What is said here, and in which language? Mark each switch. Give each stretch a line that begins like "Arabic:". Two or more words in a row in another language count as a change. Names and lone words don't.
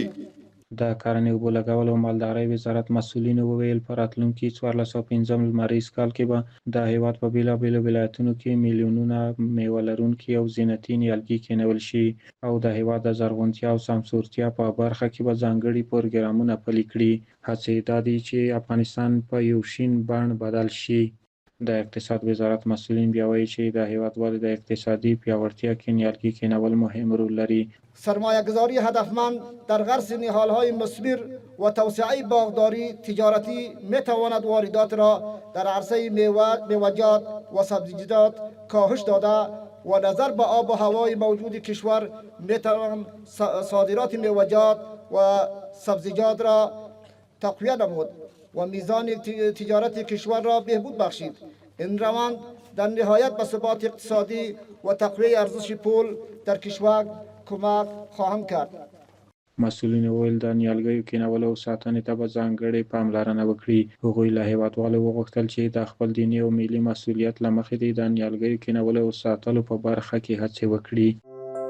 Pashto: د کرنې اوبو لګولو او مالدارۍ وزارت مسؤلینو وویل په راتلونکي 1405 لمریز کال کې به د هېواد په بېلابېلو ولایتونو کې میلیونونه میوه لرونکي او زینتي نیالګي کینول شي او د هېواد د زرغونتیا او سمسورتیا په برخه کې به ځانګړي پروګرامونه پلي کړي. هڅې دا دي چې افغانستان په یو شین بڼ بدل شي. د اقتصاد وزارت مسؤلین بیا وایي چې د هېوادوالو د اقتصادي پیاوړتیا کې نیالګي کینول مهم رول لري.
Persian: سرمایه گذاری هدفمند در غرس نهالهای مثمر و توسعه باغداری تجارتی می تواند واردات را در عرصه میوه‌جات و سبزیجات کاهش داده و نظر به آب و هوای موجود کشور می توان صادرات میوه‌جات و سبزیجات را تقویت نمود و میزان تجارت کشور را بهبود بخشید. این روند در نهایت به ثبات اقتصادی و تقویت ارزش پول در کشور کمک خواهم کرد.
Pashto: مسؤلین وویل د نیالګیو کینولو او ساتنې ته به ځانګړې پاملرنه وکړي. هغوی له هېوادوالو وغوښتل چې د خپل دیني او ملي مسؤلیت له مخې د نیالګیو کینولو او ساتلو په برخه کې هڅې وکړي.